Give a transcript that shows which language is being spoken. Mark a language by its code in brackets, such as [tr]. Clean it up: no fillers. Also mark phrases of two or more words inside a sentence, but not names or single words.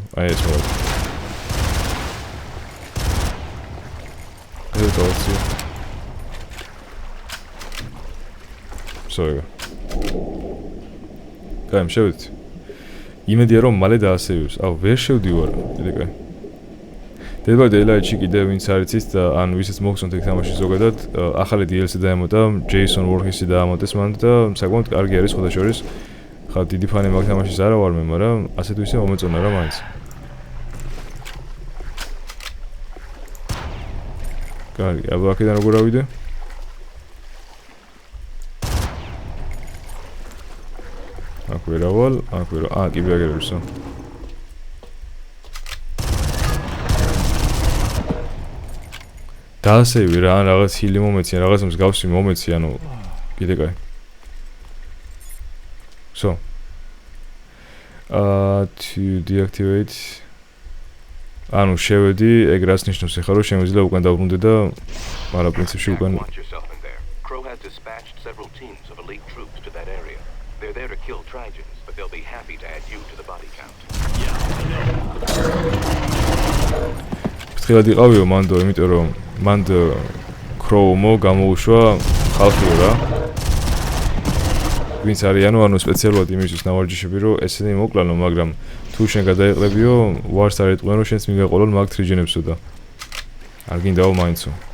[ka] აი ეს მოვა. ეს დავწიო. კაი, შევიდეთ. იმედია რომ მალე დაასევებს. ვერ შევდივარ. კიდე კაი. Dead by Daylight-ში კიდე ვინც არიცით და ან ვისაც მოგწონთ ეგ თამაში ზოგადად, ახალი DLC დაემატა, Jason Voorhees-ი დაამატეს მან და საკმაოდ კარგი არის ხოდაშორის. ხა დიდი ფანი მაგ თამაშის არა ვარ მე, მაგრამ ასეთ ვისე მომეწონა რა მაინც. კარგი, აბა აქედან როგორ ავიდე? აქ ვერავალ, კი ბიაგერებსო. დაასევი რა, ან რაღაც ჰილი მომეცი, ან რაღაც მსგავსი მომეცი, ანუ კიდე კაი. [en] So. To deactivate. [ka] ანუ შევედი, ეგ რას ნიშნავს ახლა რომ შემიძლია უკან დავბრუნდე და მაგრამ პრინციპში უკან [en] Crow has dispatched several teams of elite troops to that area. They're there to kill Trigens, but they'll be happy to add you to the body count. [ka] ფრთხილად იყავიო მანდო, იმიტომ რომ მანდ Crow-მო გამოუშვა ხალხიო რა. ვინც არიანო, ანუ სპეციალურად იმისთვის ნავარჯიშები, რომ ესენი მოკლანო, მაგრამ თუ შენ გადაეყლებიო, ვარს არ ეტყვენ, რომ შენც მიგაყოლონ მაგ Trigenებსო და არ გინდაო მაინცო.